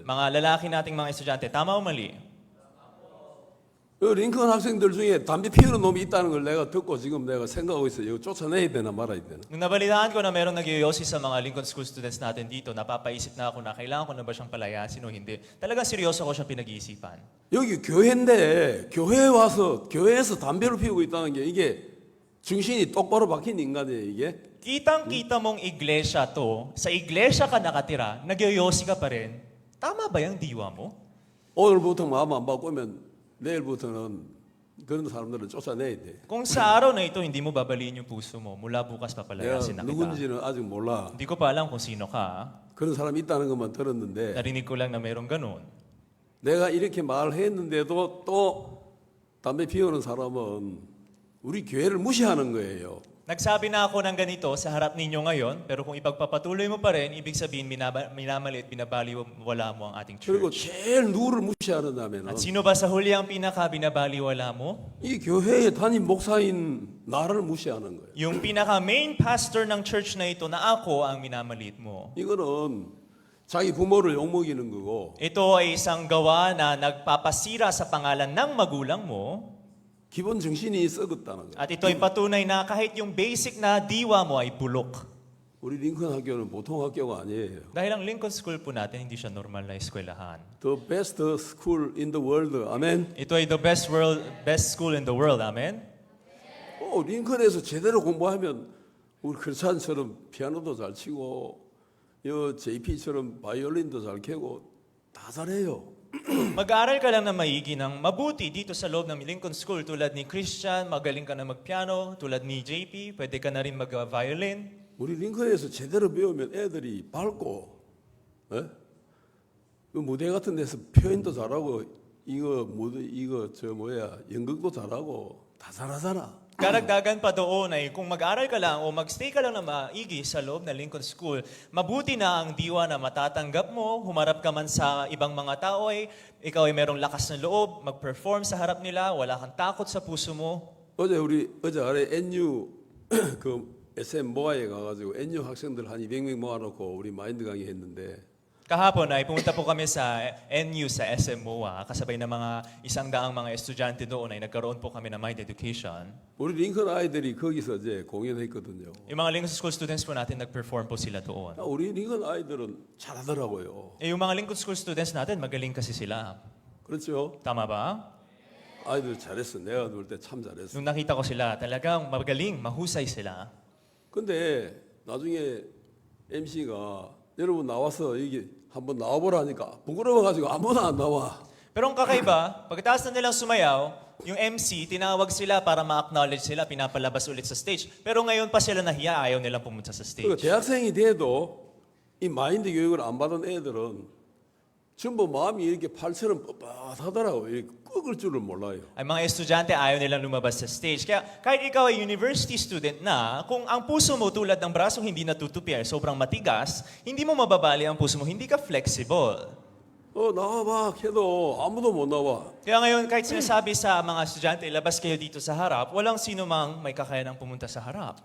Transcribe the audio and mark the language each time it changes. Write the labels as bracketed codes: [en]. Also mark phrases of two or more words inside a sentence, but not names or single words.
[tl] Mga lalaki nating mga estudyante, tama o mali? [ko] 링컨 학생들 중에 담배 피우는 놈이 있다는 걸 내가 듣고 지금 내가 생각하고 있어요. 이거 쫓아내야 되나 말아야 되나. [tl] Nung nabalitaan ko na merong nagyoyosi sa mga Lincoln School students natin dito, napapaisip na ako na kailangan ko na ba siyang palayasin o hindi. Talagang seryoso ko siyang pinag-iisipan. [ko] 여기 교회인데 교회에 와서 교회에서 담배를 피우고 있다는 게 이게 정신이 똑바로 박힌 인간이에요 이게. [tl] Kitang-kita mong iglesia to, sa iglesia ka nakatira, nagyoyosi ka pa rin. Tama ba yung diwa mo? [ko] 오늘부터 마음 안 바꾸면 내일부터는 그런 사람들은 쫓아내야 돼. [tl] Kung sa araw na ito hindi mo babaliin yung puso mo, mula bukas [ko] 내가 [tl] papalayasin na kita. [ko] 누군지는 아직 몰라. [tl] Hindi ko pa alam kung sino ka. [ko] 그런 사람이 있다는 것만 들었는데 [tl] Narinig ko lang na merong ganun. [ko] 내가 이렇게 말했는데도 또 담배 피우는 사람은 우리 교회를 무시하는 거예요. [tl] Nagsabi na ako ng ganito sa harap ninyo ngayon, pero kung ipagpapatuloy mo pa rin, ibig sabihin minamaliit, binabaliwala mo ang ating [ko] 그리고 [tl] church. [ko] 제일 누구를 무시하느냐면 [tl] At sino ba sa huli ang pinaka-binabaliwala mo? [ko] 이 교회의 담임 목사인 나를 무시하는 거예요. [tl] Yung pinaka- [en] main pastor [tl] ng church na ito na ako ang minamaliit mo. [ko] 이거는 자기 부모를 욕먹이는 거고 [tl] Ito ay isang gawa na nagpapasira sa pangalan ng magulang mo. [ko] 기본 정신이 썩었다는 거예요. [tl] At ito ay patunay na kahit yung basic na diwa mo ay bulok. [ko] 우리 링컨 학교는 보통 학교가 아니에요. [tl] Dahil ang Lincoln School po natin, hindi siya normal na eskwelahan. [en] The best school in the world. [ko] 아멘. [tl] Ito ay [en] the best school in the world. [tl] Amen? [ko] 링컨에서 제대로 공부하면 우리 크리스찬처럼 피아노도 잘 치고 JP처럼 바이올린도 잘 캐고 다 잘해요. [tl] Mag-aaral ka lang na maigi ng mabuti dito sa loob ng Lincoln School tulad ni Christian, magaling ka na magpiano, tulad ni JP, pwede ka na rin mag-violin. [ko] 우리 링컨에서 제대로 배우면 애들이 밝고, 예? 그 무대 같은 데서 표현도 잘하고 연극도 잘하고 다 잘하잖아. [tl] Karagdagan pa doon ay kung mag-aral ka lang o mag-stay ka lang na maigi sa loob ng Lincoln School, mabuti na ang diwa na matatanggap mo, humarap ka man sa ibang mga tao ay ikaw ay merong lakas ng loob, mag-perform sa harap nila, wala kang takot sa puso mo. [ko] 어제 아래 NU 그 SM 모아에 가가지고 NU 학생들 한 200명 모아놓고 우리 마인드 강의 했는데 [tl] Kahapon ay pumunta po kami sa NU sa SM MOA, kasabay ng mga 100 mga estudyante doon ay nagkaroon po kami ng Mind Education. [ko] 우리 링컨 아이들이 거기서 이제 공연했거든요. [tl] Yung mga Lincoln School students po natin nag-perform po sila doon. [ko] 우리 링컨 아이들은 잘하더라고요. [tl] Yung mga Lincoln School students natin, magaling kasi sila. [ko] 그렇죠? [tl] Tama ba? [ko] 아이들 잘했어. 내가 놀 때 참 잘했어. [tl] Nung nakita ko sila, talagang magaling, mahusay sila. [ko] 근데 나중에 MC가 여러분 나와서 여기 한번 나와보라니까 부끄러워가지고 아무나 안 나와. [tl] Pero ang kakaiba, pagkatapos na nilang sumayaw, yung MC, tinawag sila para ma-acknowledge sila, pinapalabas ulit sa stage. Pero ngayon pa sila nahiya, ayaw nilang pumunta sa [ko] 그러니까 [tl] stage. [ko] 대학생이 돼도 이 마인드 교육을 안 받은 애들은 전부 마음이 이렇게 팔처럼 뻣뻣하더라고요. 이렇게 꺾을 줄을 몰라요. [tl] Ay mga estudyante, ayaw nilang lumabas sa stage. Kaya kahit ikaw ay university student na, kung ang puso mo tulad ng brasong hindi natutupi ay sobrang matigas, hindi mo mababali ang puso mo, hindi ka flexible. [ko] 나와봐 해도 아무도 못 나와. [tl] Kaya ngayon, kahit sinasabi sa mga estudyante, ilabas kayo dito sa harap, walang sino mang may kakayanang pumunta sa harap.